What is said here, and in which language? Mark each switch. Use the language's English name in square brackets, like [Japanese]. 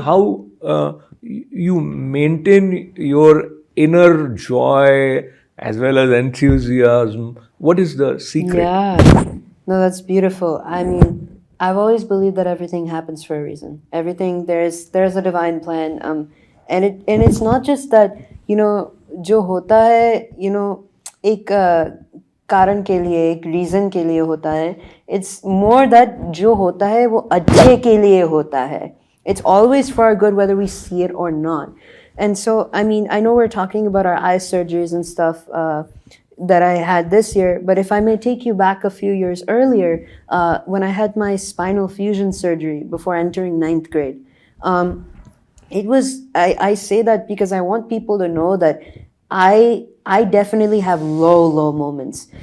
[English] how you maintain your inner joy as well as enthusiasm. What is the secret? Yeah. No, that's beautiful. I mean, I've always believed that everything happens for a reason. Everything there's a divine plan. And it's not just that, [Hindi] जो होता है, एक कारण के लिए, एक reason के लिए होता है. [English] It's more that [Hindi] जो होता है वो अच्छे के लिए होता है. [English] It's always for our good, whether we see it or not. And so, I mean, I know we're talking about our eye surgeries and stuff that I had this year, but if I may take you back a few years earlier, when I had my spinal fusion surgery before entering 9th grade, it was, I say that because I want people to know that I definitely have low moments.